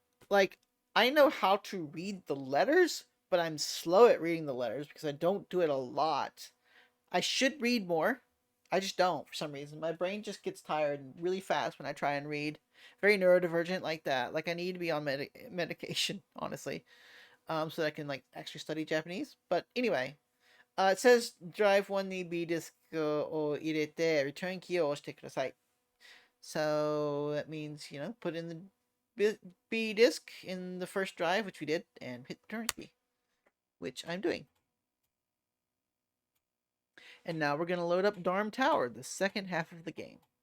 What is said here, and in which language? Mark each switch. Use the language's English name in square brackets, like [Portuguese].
[English] Like, I know how to read the letters, but I'm slow at reading the letters because I don't do it a lot. I should read more. I just don't for some reason. My brain just gets tired really fast when I try and read. Very neurodivergent like that. Like, I need to be on medication, honestly. So that I can, like, actually study Japanese. But anyway, it says drive 1 [Japanese] に B ディスクを入れて return key を押してください. [English] So that means, you know, put in the B disc in the first drive, which we did, and hit return key, which I'm doing. And now we're going to load up Darm Tower, the second half of the game.